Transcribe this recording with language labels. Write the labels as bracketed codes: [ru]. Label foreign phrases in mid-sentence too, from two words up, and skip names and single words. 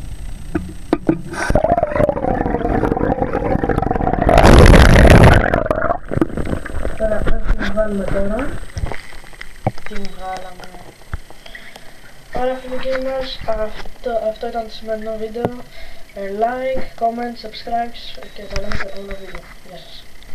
[el] Τώρα ας την βάλουμε τώρα. Την βγάλαμε. Άρα φίλοι gamers, αυτό ήταν το σημερινό βίντεο. [en] Like, comment, subscribe [el] και θα λέμε στο επόμενο βίντεο. Γεια σας.